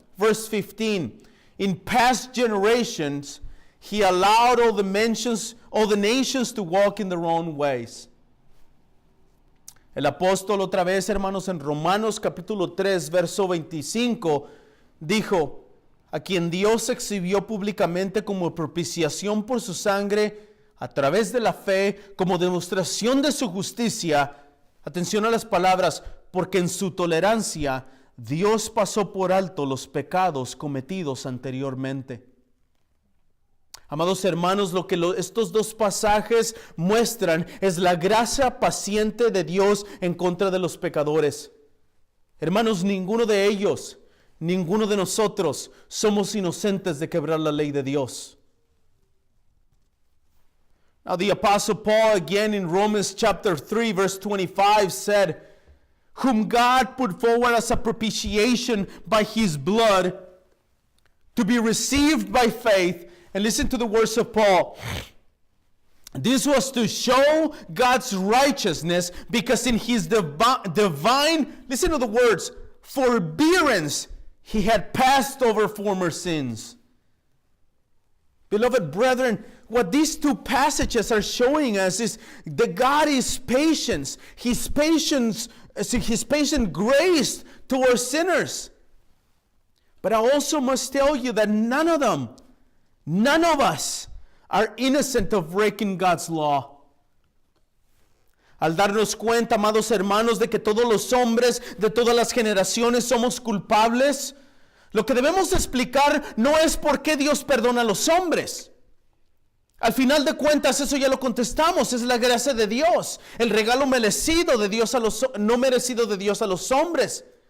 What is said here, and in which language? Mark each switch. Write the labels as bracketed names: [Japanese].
[English] Verse 15, in past generations, He allowed all the nations to walk in their own ways. [Spanish] El apóstol otra vez, hermanos, en Romanos capítulo 3, verso 25, dijo, a quien Dios exhibió públicamente como propiciación por su sangre, a través de la fe, como demostración de su justicia. Atención a las palabras, porque en su tolerancia Dios pasó por alto los pecados cometidos anteriormente. Amados hermanos, lo que estos dos pasajes muestran es la gracia paciente de Dios en contra de los pecadores. Hermanos, ninguno de ellos, ninguno de nosotros somos inocentes de quebrar la ley de Dios. [English] Now the Apostle Paul again in Romans chapter 3 verse 25 said, whom God put forward as a propitiation by his blood to be received by faith. And listen to the words of Paul. This was to show God's righteousness because in his divine, listen to the words, forbearance, he had passed over former sins. Beloved brethren, what these two passages are showing us is that God is patient. His patient grace towards sinners. But I also must tell you that none of us are innocent of breaking God's law. [Spanish] Al darnos cuenta, amados hermanos, de que todos los hombres de todas las generaciones somos culpables, lo que debemos explicar no es por qué Dios perdona a los hombres. Al final de cuentas, eso ya lo contestamos, es la gracia de Dios, el regalo merecido de Dios no merecido de Dios a los hombres.